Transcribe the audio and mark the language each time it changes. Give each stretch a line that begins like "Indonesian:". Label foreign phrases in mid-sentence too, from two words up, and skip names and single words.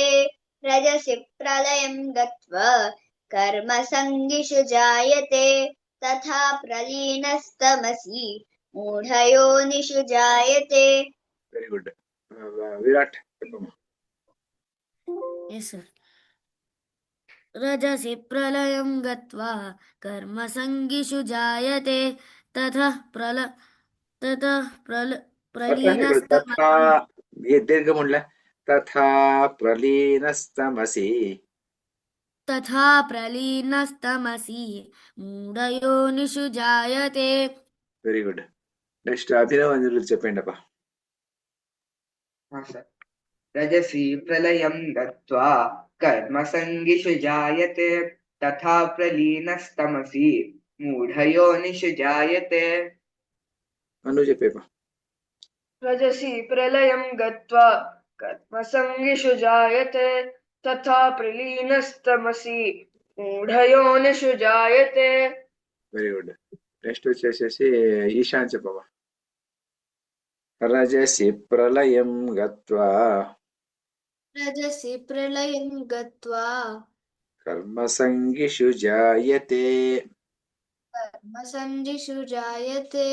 Sanskrit: రజసి ప్రళయం గత్వా కర్మసంగిషు జాయతే. తథా ప్రలీనస్తమసి మూఢయోనిషు జాయతే.
English: Very good.
Telugu: విరాట్ చెప్పమ్మా.
English: Yes, sir.
Sanskrit: रजसि प्रलयं गत्वा कर्मसङ्गिषु जायते ततः తథా దీర్ఘముండ్ల తథా ప్రలీనస్తమసి. तथा प्रलीनस्तमसि मूढयोनिषु जायते.
English: Very good.
Telugu: నెక్స్ట్ అభినవ్ అంజలి చెప్పండి అప్ప.
Sanskrit: రజసి ప్రళయం గత్వా కర్మసంగిషు జాయతే. తథా ప్రలీనస్తమసి మూఢయోనిషు జాయతే.
Telugu: నువ్వు చెప్పేపా.
Sanskrit: रजसि प्रलयं गत्वा कर्मसङ्गिषु जायते तथा प्रलीनस्तमसि मूढयोनिषु जायते.
English: Very good.
Telugu: నెక్స్ట్ వచ్చేసేసి ఈశాన్ చెప్పమ్మా.
Sanskrit: రజసి ప్రళయం గత్వా రజసి ప్రళయం గత్వా కర్మసంగిషు జాయతే. కర్మసంగిషు జాయతే.